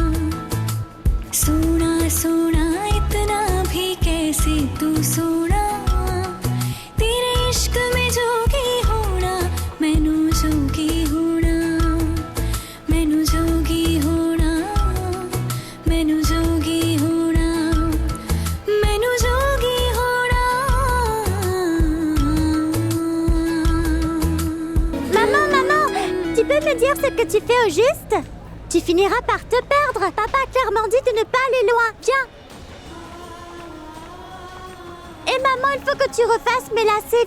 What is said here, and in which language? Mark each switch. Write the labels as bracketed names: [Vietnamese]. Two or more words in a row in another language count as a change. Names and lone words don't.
[Hindi] सोना सोना इतना भी कैसे तू सोना तेरे इश्क में जोगी होना मैनू जोगी होना मैनू जोगी होना मैनू जोगी होना मैनू जोगी होना [French] Maman, maman, tu peux me dire ce que tu fais au juste? Tu finiras par te perdre. Papa a clairement dit de ne pas aller loin. Viens. Et maman, il faut que tu refasses mes lacets.